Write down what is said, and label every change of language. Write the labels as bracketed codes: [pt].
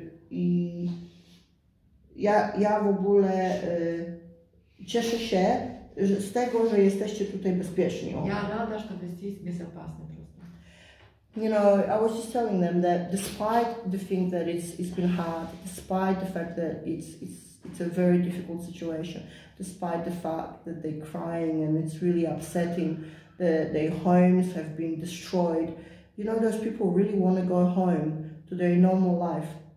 [pl] I ja w ogóle cieszę się z tego, że jesteście tutaj bezpieczni. [ru] Я рада, что вы здесь безопасны просто. [en] You know, I was just telling them that despite the thing that it's been hard, despite the fact that it's a very difficult situation, despite the fact that they're crying and it's really upsetting, their homes have been destroyed, you know, those people really want to go home to their normal life.